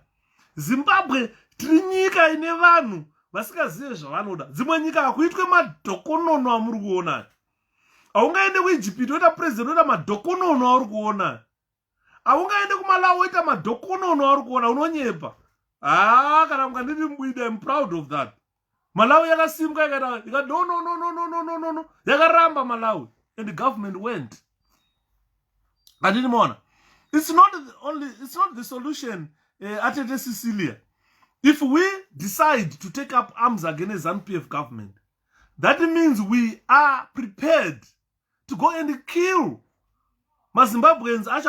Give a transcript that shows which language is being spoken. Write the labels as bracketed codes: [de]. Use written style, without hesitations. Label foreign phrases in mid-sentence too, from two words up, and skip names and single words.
[sn] Zimbabwe tiri nyika ine vanhu vasingazive zvavanoda. Dzimwe nyika hakuitwe madhokonono amuri kuona. Haungaende kuIjipiti woita president woita madhokonono auri kuona. Haungaende kuMalawi woita madhokonono auri kuona, unonyepa. Kana mukanditi mbwida, [en] I'm proud of that. [sn] Malawi yakasimuka ikati no. [en] Yakaramba Malawi and the government went. [sn] Andini mona. [en] It's not the solution Atete Cecilia. If we decide to take up arms against ZANU-PF government, that means we are prepared to go and kill Zimbabweans.